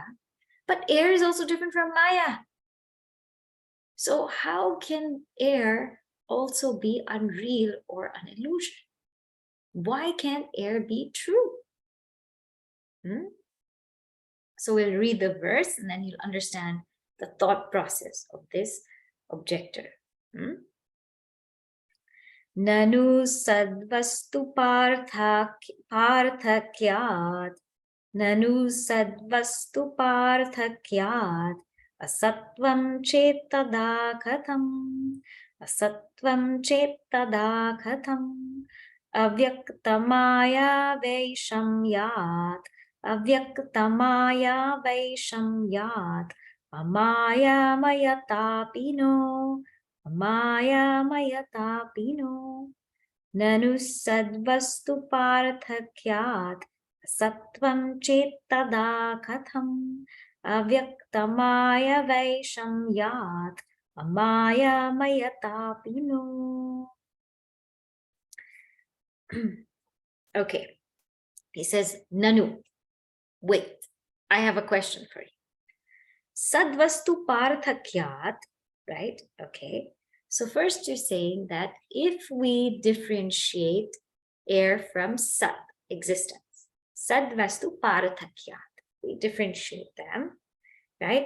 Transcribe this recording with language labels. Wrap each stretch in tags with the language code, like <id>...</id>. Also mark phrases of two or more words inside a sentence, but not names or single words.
<en>But air is also different from Maya. So how can air also be unreal or an illusion? Why can't air be true? So we'll read the verse and then you'll understand the thought process of this objector.</en> <sa>ननु सद्वस्तु पार्थक्यात्. ननु सद्वस्तु पार्थक्यात्. असत्वं चेत्तदा कथम्. असत्वं चेत्तदा कथम्. अव्यक्तमाया वैषम्यात्. अव्यक्तमाया वैषम्यात्. अमाया मायातापिनो. माया मायातापिनो. ननु सद्वस्तु पार्थक्यात्. सत्वं चेत्तदा कथम्. अव्यक्तमाया वैषम्यात्. अमाया मायातापिनो.</sa> <en>Okay. He says, Nanu, wait, I have a question for you.</en> <sa>सद्वस्तु पार्थक्यात्, right?</sa> <en>Okay. So first you're saying that if we differentiate air from sat, existence,</en> <sa>सद्वस्तु पार्थक्यात्,</sa> <en>we differentiate them, right?</en>